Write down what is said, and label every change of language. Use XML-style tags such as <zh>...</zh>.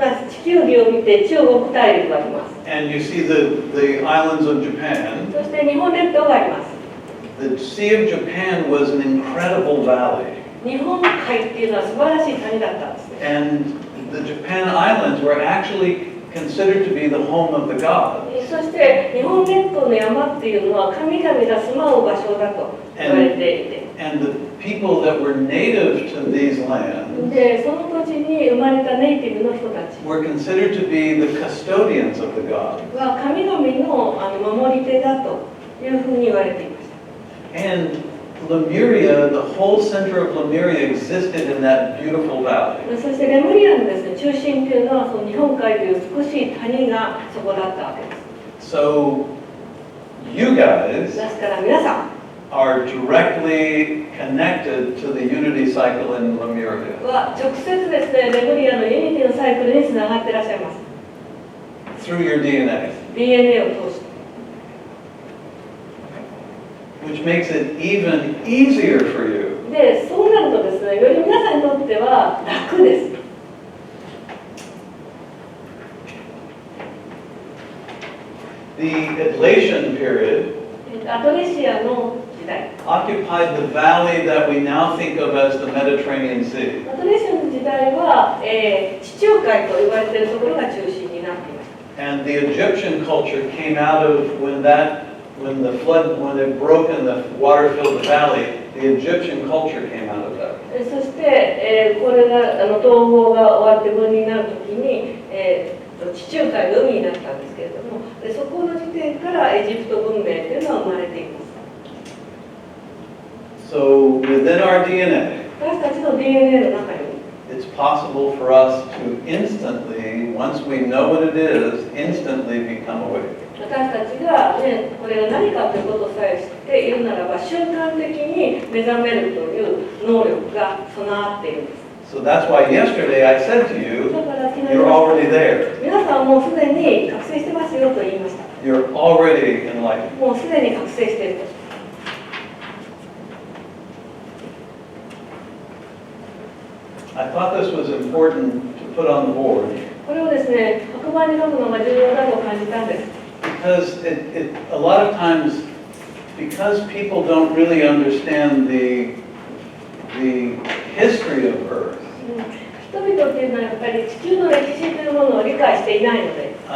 <ja>地球儀を見て中国大陸があります。</ja> <en>and you see the islands of Japan,</en> <ja>そして日本列島があります。</ja> <en>the Sea of Japan was an incredible valley.</en> <ja>日本海っていうのは素晴らしい谷だったんですね。</ja> <en>And the Japan Islands were actually considered to be the home of the gods.</en> <ja>そして日本列島の山っていうのは神々が住まう場所だと言われていて、</ja> <en>And the people that were native to these lands</en> <ja>でその土地に生まれたネイティブの人たち</ja> <en>were considered to be the custodians of the gods.</en> <ja>は神々の守り手だというふうに言われていました。</ja> <en>And Lemuria, the whole center of Lemuria existed in that beautiful valley.</en> <ja>そしてレムリアのですね、中心っていうのはその日本海という美しい谷がそこだったわけです。</ja> <en>So you guys</en> <ja>ですから皆さん</ja> <en>are directly connected to the unity cycle in Lemuria.</en> <ja>は直接ですね、レムリアのユニティのサイクルにつながっていらっしゃいます。</ja> <en>Through your DNA.</en> <ja>DNA を通して。</ja> <en>Which makes it even easier for you</en> <ja>で、そうなるとですね、より皆さんにとっては楽です。</ja> <en>The Atlassian period</en> <ja>アトレシアの時代。</ja> <en>occupied the valley that we now think of as the Mediterranean Sea.</en> <ja>アトレシアの時代は、地中海と言われているところが中心になっていました。</ja> <en>And the Egyptian culture came out of when the flood, when it broke and the water filled the valley, the Egyptian culture came out of that.</en> <ja>そして、これが統合が終わって分離になるときに、地中海の海になったんですけれども、そこの時点からエジプト文明というのは生まれています。</ja> <en>So within our DNA,</en> <ja>私たちの DNA の中に</ja> <en>it's possible for us to instantly, once we know what it is, instantly become awake.</en> <ja>私たちが、ね、これが何かということさえ知っているならば瞬間的に目覚めるという能力が備わっているんです。</ja> <en>So that's why yesterday I said to you,</en> <ja>だから昨日</ja> <en>you're already there.</en> <ja>皆さんはもうすでに覚醒してますよと言いました。</ja> <en>You're already enlightened.</en> <ja>もうすでに覚醒していると。</ja> <en>I thought this was important to put on the board</en> <ja>これをですね、白板に書くのが重要だと感じたんです。</ja> <en>because a lot of times, because people don't really understand the history of Earth,</en> <ja>人々っていうのはやっぱり地球の歴史というものを理解していないので、</ja>